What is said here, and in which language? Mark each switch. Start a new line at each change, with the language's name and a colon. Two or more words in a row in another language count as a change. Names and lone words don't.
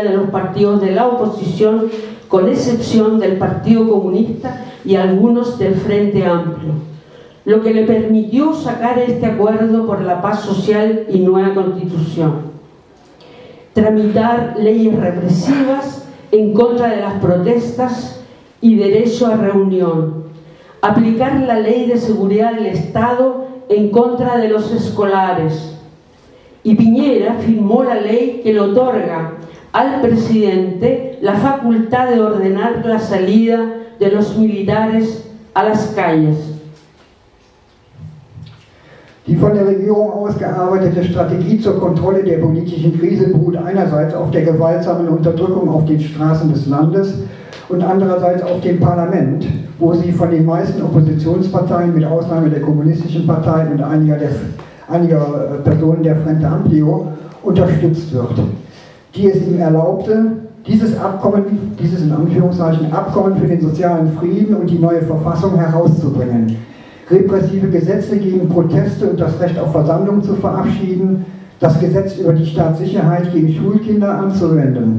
Spanish: de los partidos de la oposición, con excepción del Partido Comunista y algunos del Frente Amplio, lo que le permitió sacar este acuerdo por la paz social y nueva constitución, tramitar leyes represivas en contra de las protestas y derecho a reunión, aplicar la ley de seguridad del Estado en contra de los escolares. Y Piñera firmó la ley que le otorga al presidente la facultad de ordenar la salida de los militares a las calles.
German: Die von der Regierung ausgearbeitete Strategie zur Kontrolle der politischen Krise beruht einerseits auf der gewaltsamen Unterdrückung auf den Straßen des Landes und andererseits auf dem Parlament, wo sie von den meisten Oppositionsparteien, mit Ausnahme der Kommunistischen Partei und einiger Personen der Frente Amplio, unterstützt wird, die es ihm erlaubte, dieses in Anführungszeichen Abkommen für den sozialen Frieden und die neue Verfassung herauszubringen, repressive Gesetze gegen Proteste und das Recht auf Versammlung zu verabschieden, das Gesetz über die Staatssicherheit gegen Schulkinder anzuwenden.